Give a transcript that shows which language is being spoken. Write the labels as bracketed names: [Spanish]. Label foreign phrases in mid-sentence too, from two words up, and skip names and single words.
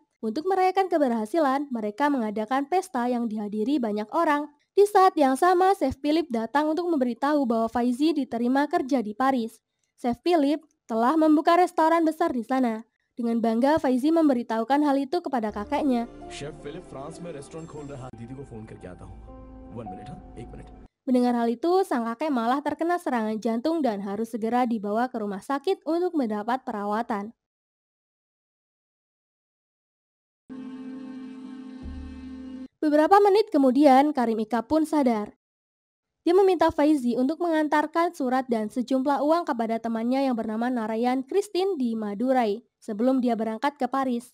[Indonesian] Untuk merayakan keberhasilan, mereka mengadakan pesta yang dihadiri banyak orang. Di saat yang sama, Chef Philip datang untuk memberitahu bahwa Faizi diterima kerja di Paris. Chef Philip telah membuka restoran besar di sana. Dengan bangga, Faizi memberitahukan hal itu kepada kakeknya. [Hindi] Chef Philip France में रेस्टोरेंट खोल रहा है दीदी को फोन करके आता हूँ 1 minute हाँ 1 minute [Indonesian] Mendengar hal itu, sang kakek malah terkena serangan jantung dan harus segera dibawa ke rumah sakit untuk mendapat perawatan. Beberapa menit kemudian, Karim Ika pun sadar. Dia meminta Faizi untuk mengantarkan surat dan sejumlah uang kepada temannya yang bernama Narayan Christine di Madurai sebelum dia berangkat ke Paris.